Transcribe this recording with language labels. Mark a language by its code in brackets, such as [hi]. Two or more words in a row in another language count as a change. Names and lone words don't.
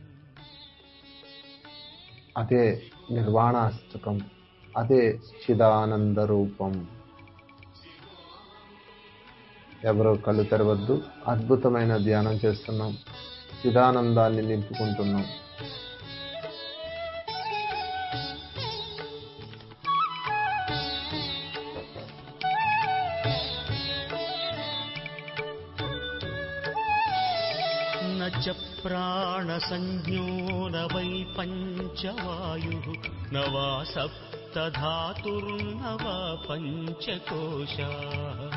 [te] అదే నిర్వాణాష్టకం, అదే చిదానంద రూపం. ఎవరో కళ్ళు తెరవద్దు. అద్భుతమైన ధ్యానం చేస్తున్నాం. చిదానందాన్ని నింపుకుంటున్నాం. [sa] न च प्राणसंज्ञो न वै पञ्चवायुः न वा सप्त सप्तधातुर्नव पञ्चकोशाः